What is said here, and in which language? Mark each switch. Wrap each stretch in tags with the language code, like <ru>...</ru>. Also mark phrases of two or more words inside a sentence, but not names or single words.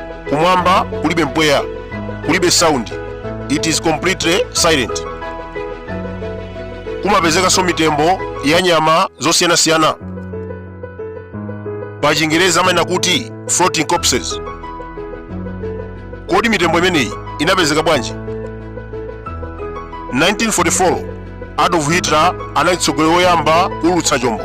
<ny>kumwamba kulibe mpweya, kulibe sound,</ny> <en>it is completely silent.</en> <ny>Kumapezekanso mitembo ya nyama zosiyanasiyana, pa Chingereza amanena kuti</ny> <en>floating corpses.</en> <ny>Kodi mitembo imeneyi inapezeka bwanji? 1944 Adolf Hitler anali mtsogoleri woyamba kuulutsa chombo.</ny>